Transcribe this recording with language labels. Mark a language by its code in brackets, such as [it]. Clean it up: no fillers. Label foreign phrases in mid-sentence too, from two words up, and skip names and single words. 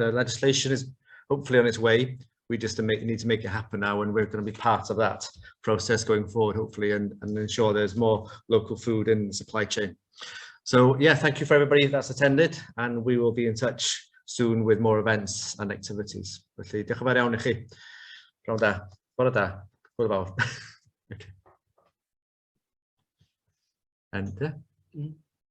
[en] The legislation is hopefully on its way. We just need to make it happen now, and we're going to be part of that process going forward, hopefully, and ensure there's more local food in the supply chain. So yeah, thank you for everybody that's attended, and we will be in touch soon with more events and activities. [cy] Felly, diolch yn fawr iawn I chi. Pnawn da. Bore da. Hwyl fawr. [en] Okay. And